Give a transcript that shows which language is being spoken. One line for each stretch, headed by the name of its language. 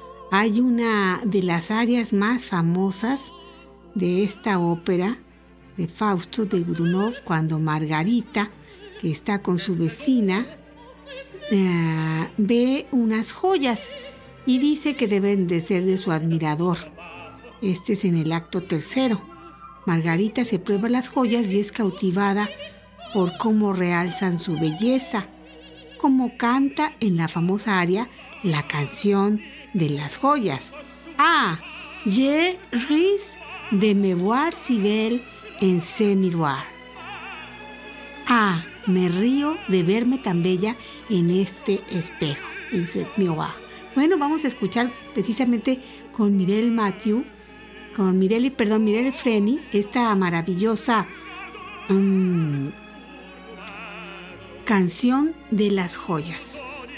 Spanish: Hay una de las arias más famosas de esta ópera de Fausto de Godunov, cuando Margarita, que está con su vecina, ve unas joyas y dice que deben de ser de su admirador. Este es en el acto tercero. Margarita se prueba las joyas y es cautivada por cómo realzan su belleza, como canta en la famosa aria La canción de las joyas.
French: Ah, je ris de me voir si belle en ce miroir.
Spanish: Ah, me río de verme tan bella en este espejo,
French: en ce miroir.
Spanish: Bueno, vamos a escuchar precisamente con Mirelle Mathieu. Con Mirelle Freny, esta maravillosa canción de las joyas.